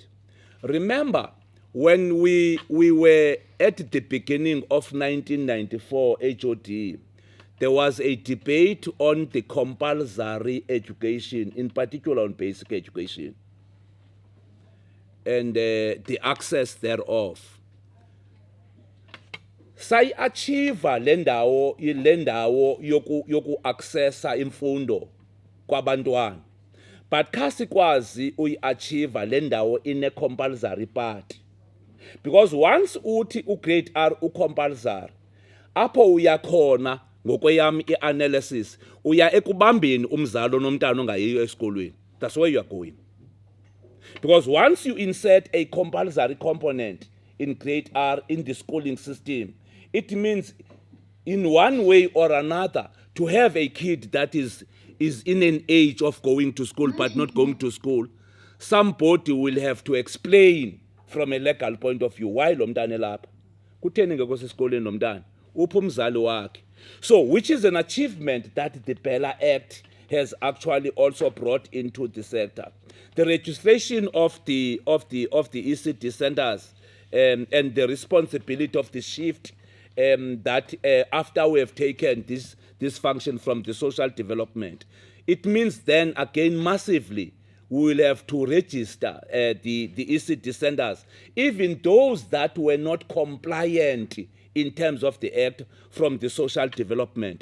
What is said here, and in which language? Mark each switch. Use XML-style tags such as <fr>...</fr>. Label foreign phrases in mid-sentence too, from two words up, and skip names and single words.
<en>Remember, when we were at the beginning of 1994 HOD, there was a debate on the compulsory education, in particular on basic education, and the access thereof.</en> <xh>Sayi-achieva le ndawo yoku-accessa imfundo kwabantwana, but kasikwazi uyi-achieva le ndawo ine-compulsory part.</xh> <en>Because once</en> <xh>uthi u-grade R u-compulsory, apho uyakhona ngokweyam i-analysis, uya ekubambeni umzali onomntana ongayiyo esikolweni.</xh> <en>That's where you are going. Because once you insert a compulsory component in grade R in the schooling system, it means in one way or another to have a kid that is in an age of going to school but not going to school, somebody will have to explain from a legal point of view why</en> <xh>lo mntana elapha. Kutheni ngekho sesikoleni lo mntana? Uphi umzali wakhe?</xh> <en>So, which is an achievement that the Bella Act has actually also brought into the sector. The registration of the ECD centers and the responsibility of the shift that after we have taken this function from the social development, it means then again massively we will have to register the ECD centers, even those that were not compliant in terms of the act from the social development.</en>